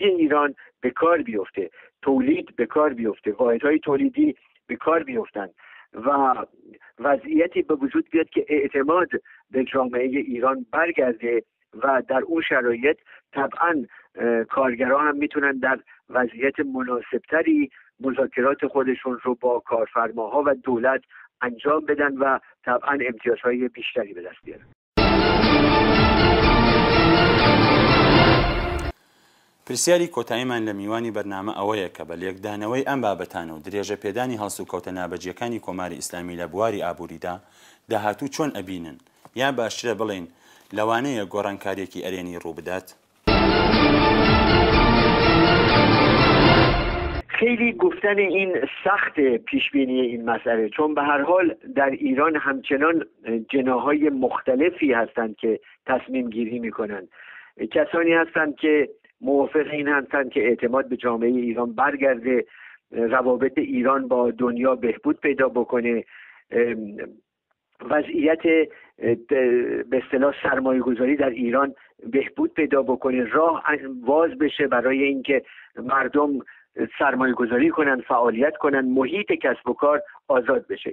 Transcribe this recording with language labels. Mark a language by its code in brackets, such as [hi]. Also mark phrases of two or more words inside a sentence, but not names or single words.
[fa] ایران به کار بیفته، تولید به کار بیفته، واحدهای تولیدی به کار بیفتند و وضعیتی به وجود بیاد که اعتماد به جامعه ایران برگرده و در اون شرایط طبعا کارگران هم میتونن در وضعیت مناسبتری مذاکرات خودشون رو با کارفرماها و دولت انجام بدن و طبعا امتیازهای بیشتری به دست بیارن. [ckb] پرسیاری کۆتاییمان لە میوانی بەرنامە ئەوەیە کە بە لێکدانەوەی ئەم بابەتانە و درێژە پێدانی هەڵسو کەوتە نابەجیەکانی کۆماری ئیسلامی لە بواری ئابووریدا داهاتوو چۆن ئەبینن، یا باشترە بڵێن لەوانەیە گۆڕانکاریەکی ئەرێنی ڕوو بدات؟ [fa] خیلی گفتن این سخت پیشبینی این مسئله، چون به هر حال در ایران همچنان جناح‌های مختلفی هستند که تصمیم گیری میکنن. کسانی هستند که موافق این هستند که اعتماد به جامعه ایران برگرده، روابط ایران با دنیا بهبود پیدا بکنه، وضعیت به اصطلاح سرمایه گذاری در ایران بهبود پیدا بکنه، راه باز بشه برای اینکه مردم سرمایه گذاری کنن، فعالیت کنن، محیط کسب و کار آزاد بشه.